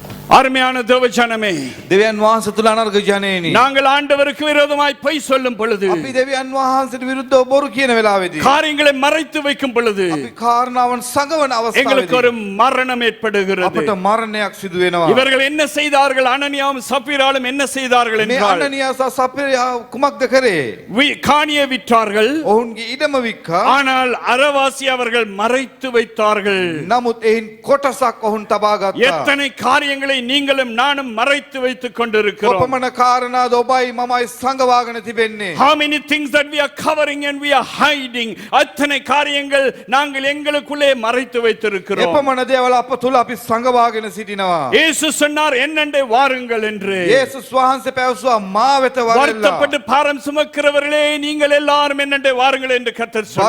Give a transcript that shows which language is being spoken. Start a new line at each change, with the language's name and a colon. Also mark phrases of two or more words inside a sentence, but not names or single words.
Tamil: அருமையான தேவஜனமே,
Sinhala: දෙවියන් වහන්සේ තුල අනර්ග ජනේනි.
Tamil: நாங்கள் ஆண்டவருக்கு விரோதமாய் பொய் சொல்லும் பொழுது,
Sinhala: අපි දෙවියන් වහන්සේට විරුද්ධව බොරු කියන වෙලාවේදී
Tamil: காரியங்களை மறைத்து வைக்கும் பொழுது
Sinhala: අපි කාරණාවන් සංගවන
Tamil: எங்களுக்கு
Sinhala: අවස්ථාවේදී
Tamil: ஒரு மரணம் ஏற்படுகிறது.
Sinhala: අපට මරණයක් සිදු වෙනවා.
Tamil: இவர்கள் என்ன செய்தார்கள்? அனனியாவும் சப்பீராலும் என்ன செய்தார்கள்
Sinhala: මේ
Tamil: என்றால்,
Sinhala: අනනියා සහ සපිරා කුමක්ද කරේ?
Tamil: காணியை விற்றார்கள்.
Sinhala: ඔවුන්ගේ ඉඩම වික්කා.
Tamil: ஆனால் அறவாசி அவர்கள் மறைத்து வைத்தார்கள்.
Sinhala: නමුත් එයින් කොටසක් ඔවුන් තබා ගත්තා.
Tamil: எத்தனை காரியங்களை நீங்களும் நானும் மறைத்து வைத்துக் கொண்டிருக்கிறோம்.
Sinhala: කොපමණ කාරණාද ඔබයි මමයි සංගවාගෙන තිබෙන්නේ?
English: How many things that we are covering and we are hiding?
Tamil: அத்தனை காரியங்கள் நாங்கள் எங்களுக்குள்ளே மறைத்து வைத்திருக்கிறோம்.
Sinhala: එපමණ දේවල් අප තුල අපි සංගවාගෙන සිටිනවා.
Tamil: இயேசு சொன்னார், என்னண்டே வாருங்கள் என்று.
Sinhala: යේසුස් වහන්සේ පැවසුවා මා වෙත වරෙල්ලා.
Tamil: வருத்தப்பட்டு பாரம் சுமக்கிறவர்களே, நீங்கள் எல்லாரும் என்னண்டே வாருங்கள் என்று கர்த்தர் சொன்னார்.